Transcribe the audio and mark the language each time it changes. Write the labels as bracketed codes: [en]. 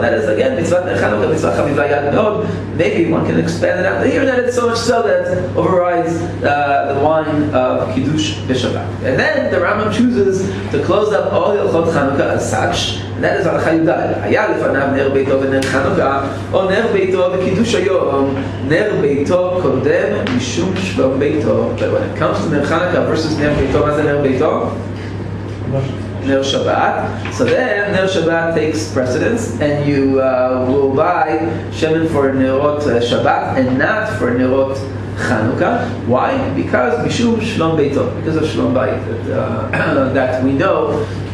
[en] That is again [he] mitzvah ner Chanukah, mitzvah chaviva yad me'od. [en] Maybe one can expand it out here that it's so much so that overrides the wine of kiddush b'Shabbat. And then the Rambam chooses to close up all halachot Chanukah as such. And that is הלכה י"ד. [he] היה לפניו נר ביתו ונר חנוכה, או נר ביתו וקידוש היום. נר ביתו קודם משום שלום ביתו. [en] But when it comes to [he] נר חנוכה versus נר ביתו, מה זה נר ביתו? [en] Ner Shabbat. So then Ner Shabbat takes precedence, and you will buy shemen for Nerot Shabbat and not for Nerot Chanukah. Why? Because Mishum Shlom Beito, because of Shlom Bayit, that we know.